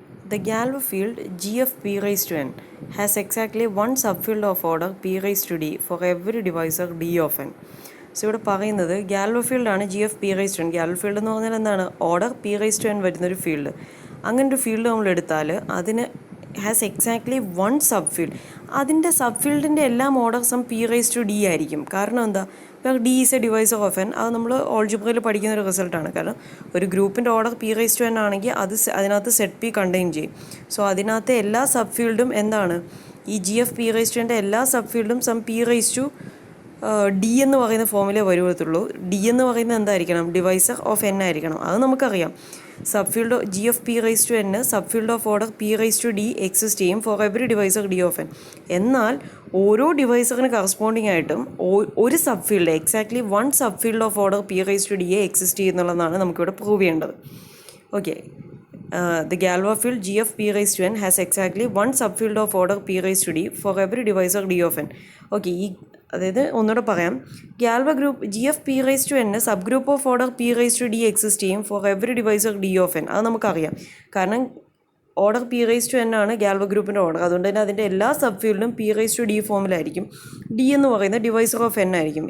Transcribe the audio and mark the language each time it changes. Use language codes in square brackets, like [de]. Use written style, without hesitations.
[en] The Galois field G of p raised to n has exactly one subfield of order p raised to d for every divisor d of n. [ml] So ഇവിടെ പറയുന്നത് Galois ഫീൽഡാണ് G F P raise to N. Galois field എന്ന് പറഞ്ഞാൽ എന്താണ്? Order P raise to N വരുന്നൊരു field. അങ്ങനൊരു field നമ്മൾ എടുത്താൽ അതിന് has exactly one sub field. അതിൻ്റെ സബ് ഫീൽഡിൻ്റെ എല്ലാം ഓർഡർസും പി റൈസ് ടു ഡി ആയിരിക്കും. കാരണം എന്താ? ഇപ്പോൾ D is A divisor of N. അത് നമ്മൾ ഓൾജിബ്രയിൽ പഠിക്കുന്ന ഒരു റിസൾട്ടാണ്. കാരണം ഒരു ഗ്രൂപ്പിൻ്റെ order P raise to N ആണെങ്കിൽ അതിനകത്ത് സെറ്റ് പി കണ്ടെയ്ൻ ചെയ്യും. സോ അതിനകത്തെ എല്ലാ സബ് ഫീൽഡും എന്താണ്? ഈ G F P raise to എൻ്റെ എല്ലാ സബ് ഫീൽഡും some P raise to D എന്ന് പറയുന്ന ഫോമിലേ വരുവത്തുള്ളൂ. ഡി എന്ന് പറയുന്നത് എന്തായിരിക്കണം? ഡിവൈസർ ഓഫ് എൻ ആയിരിക്കണം. അത് നമുക്കറിയാം. Sub field G F P raise to N sub field of order P raise to D exist ചെയ്യും [en] For every divisor d of n. [ml] എന്നാൽ ഓരോ ഡിവൈസറിന് കറസ്പോണ്ടിങ് ആയിട്ടും ഒരു sub field exactly one sub field of order P raise to ഡിയെ exist ചെയ്യുന്നുള്ളതാണ് നമുക്കിവിടെ prove ചെയ്യേണ്ടത്. [en] Okay, the Galois field G of p raised to n has exactly one subfield of order p raised to d for every divisor d of n. [ml] Okay, അതായത് ഒന്നുകൂടെ പറയാം. Galois group G F P raise to N sub group of order P raise to D exist ചെയ്യും [en] For every divisor d of n. [ml] അത് നമുക്കറിയാം. കാരണം order P raise to N ആണ് Galois ഗ്രൂപ്പിൻ്റെ order. അതുകൊണ്ട് തന്നെ അതിൻ്റെ എല്ലാ സബ് ഫീൽഡും P raise to D ഫോമിലായിരിക്കും. D എന്ന് പറയുന്ന ഡിവൈസർ ഓഫ് എൻ ആയിരിക്കും.